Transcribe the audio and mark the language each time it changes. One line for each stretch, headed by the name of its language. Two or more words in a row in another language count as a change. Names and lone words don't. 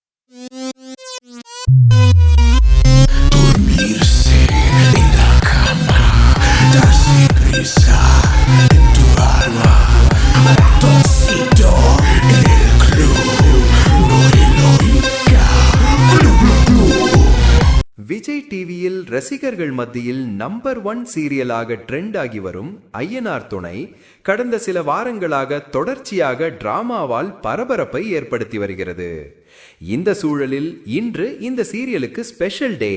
Spanish: Dormirse en la cama, darse prisa en tu alma, ratoncito en el club, no Eloica, club, club, club.
Tamil: விஜய் டிவியில் ரசிகர்கள் மத்தியில் நம்பர் 1 சீரியலாக ட்ரெண்ட் ஆகி வரும் ஐயனார் துணை கடந்த சில வாரங்களாக தொடர்ச்சியாக டிராமாவால் பரபரப்பை ஏற்படுத்தி வருகிறது. இந்த சூழலில் இன்று இந்த சீரியலுக்கு
English: special day.